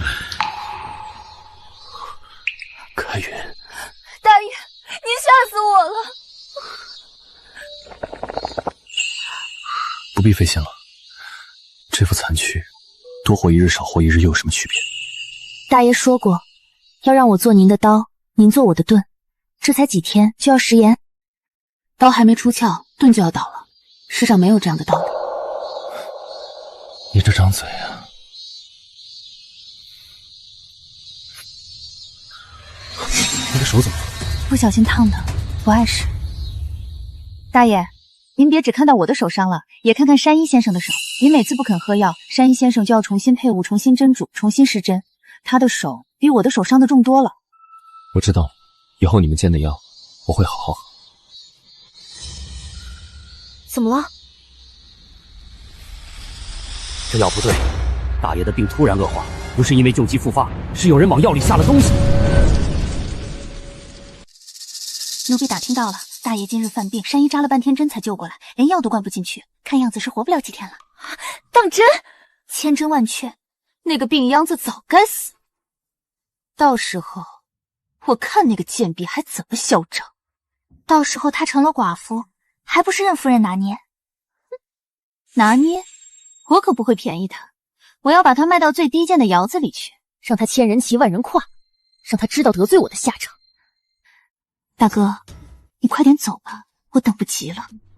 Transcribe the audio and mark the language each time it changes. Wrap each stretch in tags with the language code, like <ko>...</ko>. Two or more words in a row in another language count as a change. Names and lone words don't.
<zh>開雲，大爺，您嚇死我了。不必費心了，這副殘軀，多活一日少活一日又有什麼區別？大爺說過，要讓我做您的刀，您做我的盾，這才幾天就要食言。刀還沒出鞘，盾就要倒了，世上沒有這樣的道理。你這張嘴啊！你的手怎麼了？不小心燙的，不礙事。大爺，您別只看到我的手傷了，也看看山醫先生的手。您每次不肯喝藥，山醫先生就要重新配伍、重新針煮、重新施針。他的手比我的手傷的重多了。我知道，以後你們煎的藥，我會好好喝。怎麼了？這藥不對，大爺的病突然惡化，不是因為舊疾復發，是有人往藥裡下了東西。奴婢打聽到了，大爺今日犯病，山醫扎了半天針才救過來，連藥都灌不進去，看樣子是活不了幾天了。當真？千真萬確，那個病秧子早該死。到時候我看那個賤婢還怎麼囂張。到時候她成了寡婦，還不是任夫人拿捏？拿捏？我可不會便宜她，我要把她賣到最低賤的窑子裡去，讓她千人騎萬人跨，讓她知道得罪我的下場。大哥，你快點走吧，我等不及了。</zh>